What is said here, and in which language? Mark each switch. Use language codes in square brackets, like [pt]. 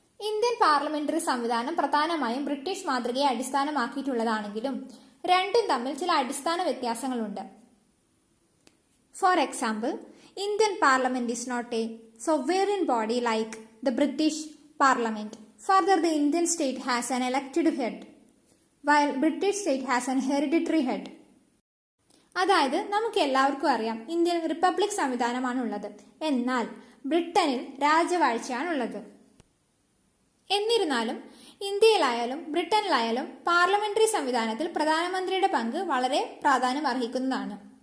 [ml] Indian parliamentary സംവിധാനം പ്രധാനമായും British മാതൃകയെ അടിസ്ഥാനമാക്കിയിട്ടുള്ളതാണെങ്കിലും രണ്ടും തമ്മിൽ ചില അടിസ്ഥാന വ്യത്യാസങ്ങളുണ്ട്. [en] For example, Indian parliament is not a sovereign body like the British Parliament. Further, the Indian state has an elected head, while British state has an hereditary head. [ml] അതായത് നമുക്ക് എല്ലാവർക്കും അറിയാം ഇന്ത്യൻ റിപ്പബ്ലിക് സംവിധാനമാണുള്ളത്, എന്നാൽ ബ്രിട്ടനിൽ രാജവാഴ്ചയാണുള്ളത്. എന്നിരുന്നാലും ഇന്ത്യയിലായാലും ബ്രിട്ടനിലായാലും പാർലമെന്ററി സംവിധാനത്തിൽ പ്രധാനമന്ത്രിയുടെ പങ്ക് വളരെ പ്രാധാന്യം അർഹിക്കുന്നതാണ്.